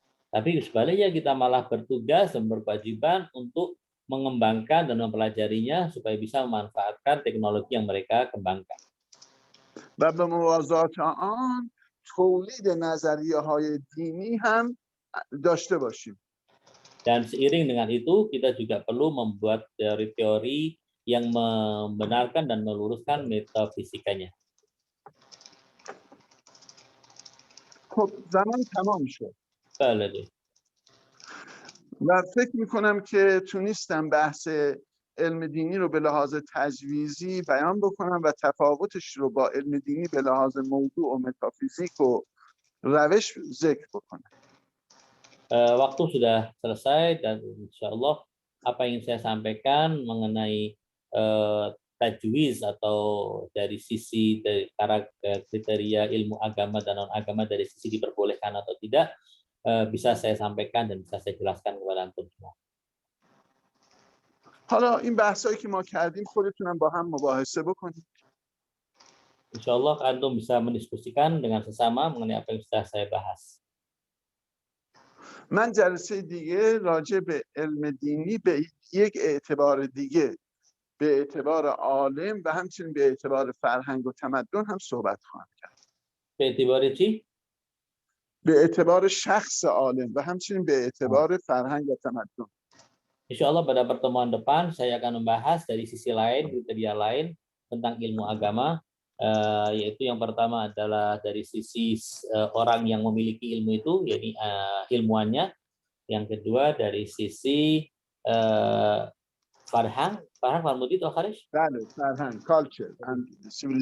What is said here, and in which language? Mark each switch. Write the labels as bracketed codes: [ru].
[id] Tapi sebaliknya kita malah bertugas dan berkewajiban untuk mengembangkan dan mempelajarinya supaya bisa memanfaatkan teknologi yang mereka kembangkan. [fa] و به موازات آن تولید نظریه‌های دینی هم داشته باشیم. [id] Dan seiring dengan itu kita juga perlu membuat teori-teori yang membenarkan dan meluruskan metafisikanya. [fa] خب زمان تمام شد. بله. و فکر میکنم که تونستم بحث علم دینی رو به لحاظ تجویزی بیان بکنم و تفاوتش رو با علم دینی به لحاظ موضوع و متافیزیک و روش ذکر بکنم. [id] Waktu sudah selesai dan insya Allah apa yang saya sampaikan mengenai tajwiz atau dari sisi dari kriteria ilmu agama dan non agama dari sisi diperbolehkan atau tidak bisa saya sampaikan dan bisa saya jelaskan kepada antum semua. [fa] حالا این بحثایی که ما کردیم خودتونم با هم مباحثه بکنید. [id] Insya Allah antum bisa mendiskusikan dengan sesama mengenai apa yang sudah saya bahas. [fa] من جلسه دیگه راجع به علم دینی به یک اعتبار دیگه به اعتبار عالم و همچنین به اعتبار فرهنگ و تمدن هم صحبت خواهم کرد. به اعتبار چی؟ به اعتبار شخص عالم و همچنین به اعتبار فرهنگ و تمدن. [id] Insya Allah pada pertemuan depan saya akan membahas dari sisi lain, kriteria lain tentang ilmu agama, yaitu yang pertama adalah dari sisi orang yang memiliki ilmu itu, yakni ilmuannya. Yang kedua dari sisi Farhang Farmudi atau Kharish? [en] Farhang, culture and civilization.